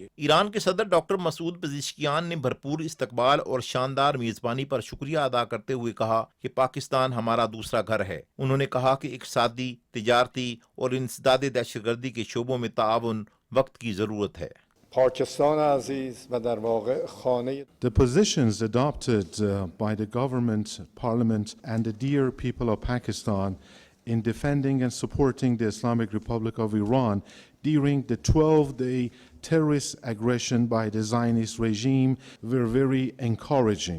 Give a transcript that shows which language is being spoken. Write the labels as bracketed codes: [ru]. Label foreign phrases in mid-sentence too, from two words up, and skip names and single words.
[ur] ایران کے صدر ڈاکٹر مسعود پزشکیان نے بھرپور استقبال اور شاندار میزبانی پر شکریہ ادا کرتے ہوئے کہا کہ پاکستان ہمارا دوسرا گھر ہے۔ انہوں نے کہا کہ اقتصادی، تجارتی اور انسداد دہشت گردی کے شعبوں میں تعاون وقت کی ضرورت ہے۔ [fa] پاکستان عزیز و در واقع خانه [en] The positions adopted by the government, parliament and the dear people of Pakistan in defending and supporting the Islamic Republic of Iran during the 12-day terrorist aggression by the Zionist regime were very encouraging.